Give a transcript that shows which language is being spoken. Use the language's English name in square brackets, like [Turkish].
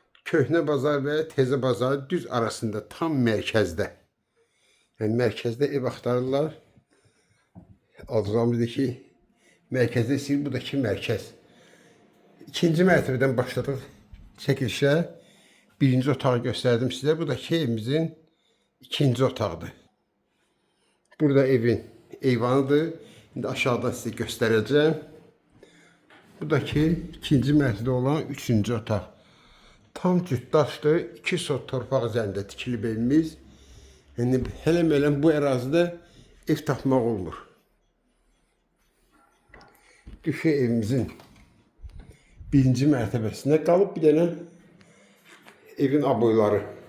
[Azerbaijani] Köhnə bazar və Təzə bazarın düz arasında, tam mərkəzdə. Yəni mərkəzdə ev axtarırlar. Alacağımızdır ki, mərkəzdə istəyir, bu da ki mərkəz. İkinci mərtəbədən başladıq çəkilişə. [Turkish] Birinci otağı gösterdim size. [Azerbaijani] Bu da ki evimizin ikinci otağıdır. Burada evin eyvanıdır. [Turkish] Şimdi aşağıdan size göstereceğim. [Azerbaijani] Bu da ki ikinci mərtəbədə olan üçüncü otaq. Tam cütdaşdır. 2 sot torpaq üzərində tikilib evimiz. Yəni hələ bu ərazidə ev tapmaq olmur. Düşü evimizin birinci mərtəbəsində qalıb bir dənə evin aboyları.